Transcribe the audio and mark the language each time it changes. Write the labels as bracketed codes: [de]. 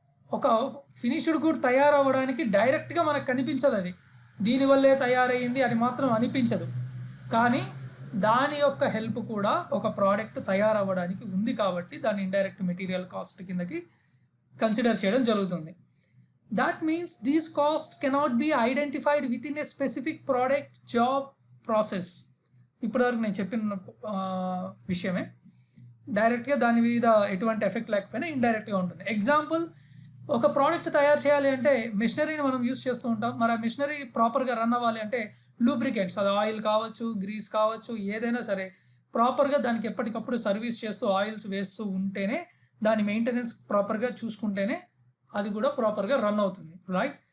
[te] ఒక finished good తయారవ్వడానికి డైరెక్ట్గా మనకు కనిపించదు, అది దీనివల్లే తయారయ్యింది అని మాత్రం అనిపించదు, కానీ దాని యొక్క హెల్ప్ కూడా ఒక ప్రోడక్ట్ తయారవ్వడానికి ఉంది కాబట్టి దాన్ని ఇండైరెక్ట్ మెటీరియల్ కాస్ట్ కిందకి కన్సిడర్ చేయడం జరుగుతుంది. [en] That means these costs cannot be identified within a specific product, job, process. [te] ఇప్పటివరకు నేను చెప్పిన విషయమే, డైరెక్ట్గా దాని మీద ఎటువంటి ఎఫెక్ట్ లేకపోయినా ఇండైరెక్ట్గా ఉంటుంది. ఎగ్జాంపుల్, ఒక ప్రోడక్ట్ తయారు చేయాలి అంటే మిషనరీని మనం యూస్ చేస్తూ ఉంటాం. మరి ఆ మిషనరీ ప్రాపర్గా రన్ అవ్వాలి అంటే లూబ్రికెంట్స్, అది ఆయిల్ కావచ్చు, గ్రీస్ కావచ్చు, ఏదైనా సరే ప్రాపర్గా దానికి ఎప్పటికప్పుడు సర్వీస్ చేస్తూ ఆయిల్స్ వేస్తూ ఉంటేనే, దాని మెయింటెనెన్స్ ప్రాపర్గా చూసుకుంటేనే అది కూడా ప్రాపర్గా రన్ అవుతుంది, రైట్?